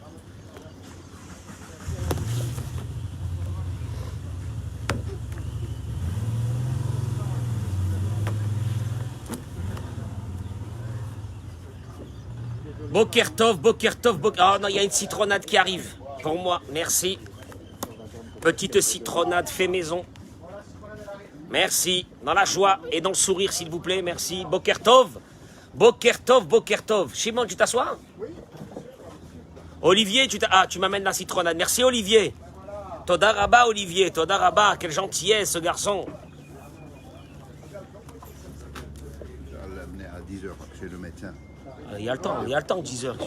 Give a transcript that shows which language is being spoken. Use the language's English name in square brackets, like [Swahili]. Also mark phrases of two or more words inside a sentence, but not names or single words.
[Hebrew] בוקר טוב, בוקר טוב, [French] oh non, il y a une citronnade qui arrive. Pour moi, merci. Petite citronnade fait maison. Merci. Dans la joie et dans le sourire, s'il vous plaît. Merci. [Hebrew] בוקר טוב. בוקר טוב, בוקר טוב. Shimon, [French] tu t'assois? Olivier, tu m'amènes la citronnade. Merci, Olivier. [Hebrew] תודה רבה, [French] Olivier. [Hebrew] תודה רבה. [French] Quelle gentillesse, ce garçon. Je vais l'amener à 10h chez le médecin. Il y a le temps, 10 heures.